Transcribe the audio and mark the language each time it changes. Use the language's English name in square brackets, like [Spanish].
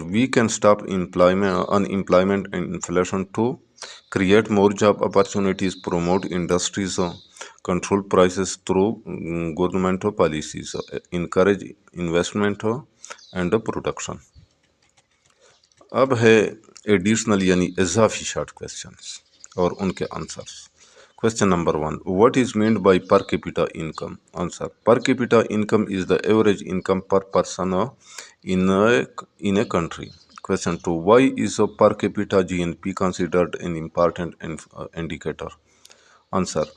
[English] We can stop unemployment and inflation to create more job opportunities, promote industries, control prices through government policies, encourage investment and production. [Urdu] اب ہے additional یعنی اضافی short questions اور ان کے answers. [English] Question number 1. What is meant by per capita income? Answer. Per capita income is the average income per person in a country. Question 2. Why is per capita GNP considered an important indicator? Answer.